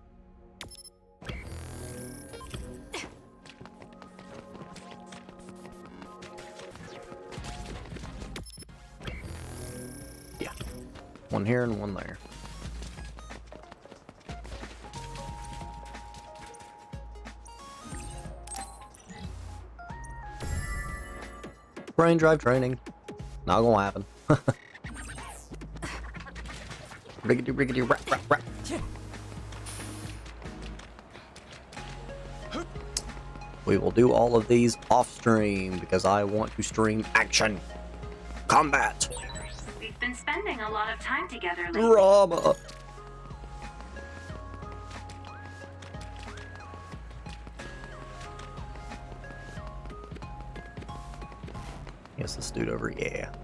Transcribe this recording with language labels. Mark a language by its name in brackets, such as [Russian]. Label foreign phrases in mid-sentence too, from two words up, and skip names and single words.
[English] Yeah. One here and one there. Brain drive training. Not gonna happen. Riggedy riggedy rap rap rap. We will do all of these off stream because I want to stream action. Combat. We've been spending a lot of time together lately. Drama. Yes, this dude over, yeah.